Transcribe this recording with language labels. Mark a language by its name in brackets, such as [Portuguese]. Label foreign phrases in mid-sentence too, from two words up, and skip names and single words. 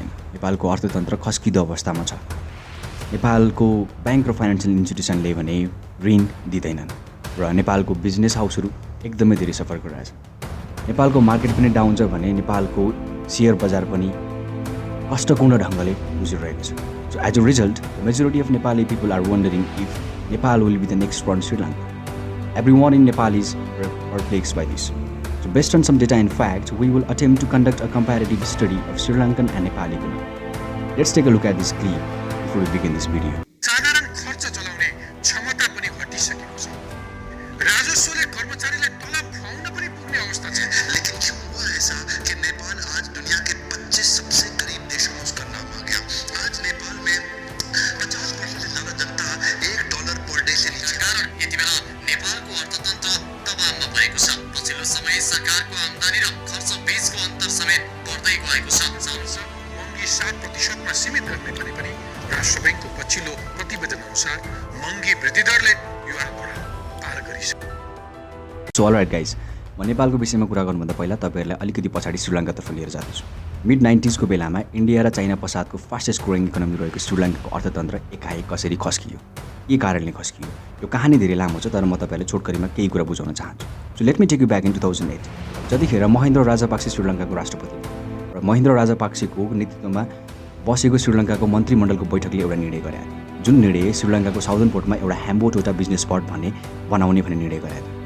[Nepali] नेपालको अर्थतन्त्र खस्किदो अवस्थामा छ। नेपालको ब्याङ्क र [English] financial institutions [Nepali] भने ऋण दिँदैनन् र नेपालको [English] business houses [Nepali] एकदमै धेरै सफर गरिरहेछ। नेपालको मार्केट पनि डाउन छ भने नेपालको सेयर बजार पनि कष्टपूर्ण ढङ्गले गुजिरहेको छ। [English] So as a result, majority of Nepali people are wondering if Nepal will be the next run Srilanka. Everyone in Nepal is perplexed by this. So based on some data and facts, we will attempt to conduct a comparative study of Sri Lankan and Nepali economy. Let's take a look at this clip before we begin this video. [Nepali] साधारण खर्च चलाउने क्षमता पनि घटिसकेको छ। राजस्वले कर्मचारीलाई तलब खुवाउन पनि पुग्ने अवस्था छ। [Hindi] लेकिन क्यों हुआ ऐसा कि नेपाल आज दुनिया के 25 सबसे गरीब देशों में उसका नाम आ गया। आज नेपाल में 50% से ज्यादा जनता $1 पर डे से नीचे [Nepali] कारण यति बेला नेपालको अर्थतन्त्र दबावमा परेको छ। पछिल्लो समय सरकारको आम्दानी र खर्च बीचको अन्तर समेत बढ्दै गएको छ। महँगी 7% मा सीमित गर्ने भने पनि राष्ट्र बैंकको पछिल्लो प्रतिवेदन अनुसार महँगी वृद्धि दरले यो आँकडा पार गरिसक्यो। [English] So alright guys, [Nepali] म नेपालको विषयमा कुरा गर्नुभन्दा पहिला तपाईहरुलाई अलिकति पछाडी श्रीलङ्कातर्फ लिएर जाँदैछु। मिड 90s को बेलामा इन्डिया र चाइना पश्चातको [English] fastest growing economy [Nepali] रहेको श्रीलङ्काको अर्थतन्त्र एकाएक कसरी खस्कियो, के कारणले खस्कियो, यो कहानी धेरै लामो छ, तर म तपाईहरुलाई छोटकरीमा केही कुरा बुझाउन चाहन्छु। [English] So let me take you back in 2008, [Nepali] जतिखेर महेन्द्र राजापाक्से श्रीलङ्काको राष्ट्रपति र महेन्द्र राजापाक्सेको नेतृत्वमा बसेको श्रीलङ्काको मन्त्रीमण्डलको बैठकले एउटा निर्णय गरेको थियो, जुन निर्णय श्रीलङ्काको [English] southern port [Nepali] एउटा ह्याम्बोट एउटा बिजनेस स्पट बनाउने निर्णय गरेको थियो।